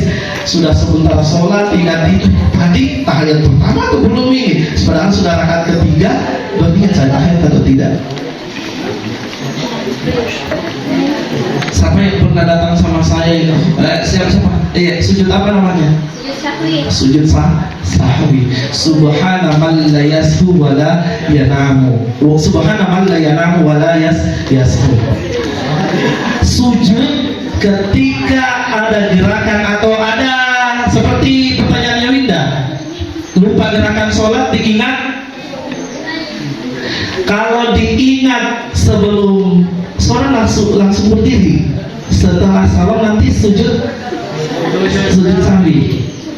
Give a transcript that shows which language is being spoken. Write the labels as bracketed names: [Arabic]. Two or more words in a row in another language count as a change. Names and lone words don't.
[Indonesian] Sudah sebentar sholat ingat itu tadi tahiyat pertama atau belum ini, padahal sudah rakaat ketiga, berarti saya tahiyat atau tidak. Siapa yang pernah datang sama saya? Siapa? Sujud apa namanya? Sujud sahwi. [Arabic] سبحان من لا يسهو ولا ينام. سبحان من لا ينام ولا يسهو. [Indonesian] Sujud ketika ada gerakan atau ada seperti pertanyaannya Winda, lupa gerakan sholat diingat. Kalau diingat sebelum sholat langsung berdiri, setelah salam nanti sujud sahwi.